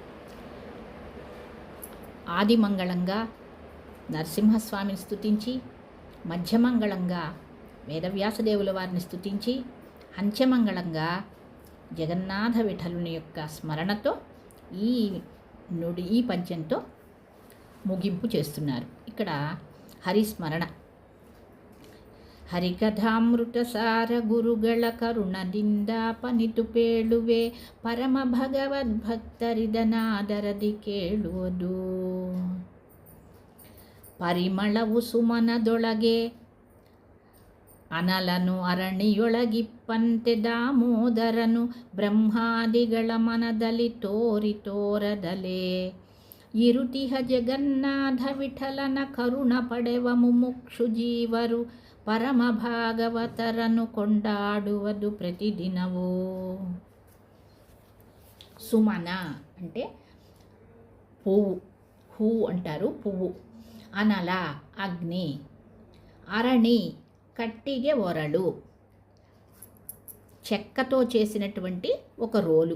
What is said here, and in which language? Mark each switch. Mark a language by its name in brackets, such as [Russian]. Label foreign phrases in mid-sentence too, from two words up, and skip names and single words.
[Telugu] ఆది మంగళంగా నరసింహస్వామిని స్తుతించి, మధ్యమంగళంగా వేదవ్యాసదేవుల వారిని స్తుతించి, అంత్యమంగళంగా జగన్నాథ విఠలుని యొక్క స్మరణతో ఈ పద్యంతో ముగింపు చేస్తున్నారు. ఇక్కడ హరిస్మరణ. [Kannada] ಹರಿಕಥಾಮೃತಸಾರ ಗುರುಗಳ ಕರುಣದಿಂದಾಪನಿತು ಪೇಳುವೆ ಪರಮ ಭಗವದ್ಭಕ್ತರಿದನಾದರದಿ ಕೇಳುವುದು. ಪರಿಮಳವು ಸುಮನದೊಳಗೆ ಅನಲನು ಅರಣಿಯೊಳಗಿಪ್ಪಂತೆ ದಾಮೋದರನು ಬ್ರಹ್ಮಾದಿಗಳ ಮನದಲ್ಲಿ ತೋರದಲೆ ಇರುತಿಹ ಜಗನ್ನಾಥ ವಿಠಲನ ಕರುಣ ಪಡೆವ ಮುಮುಕ್ಷು ಜೀವರು ಪರಮ ಭಾಗವತರನು ಕೊಂಡಾಡುವುದು ಪ್ರತಿದಿನವೂ. [Telugu] సుమన అంటే పువ్వు, హూ అంటారు పువ్వు. అనల అగ్ని, అరణి కట్టిగే ఒరలు, చెక్కతో చేసినటువంటి ఒక రోలు.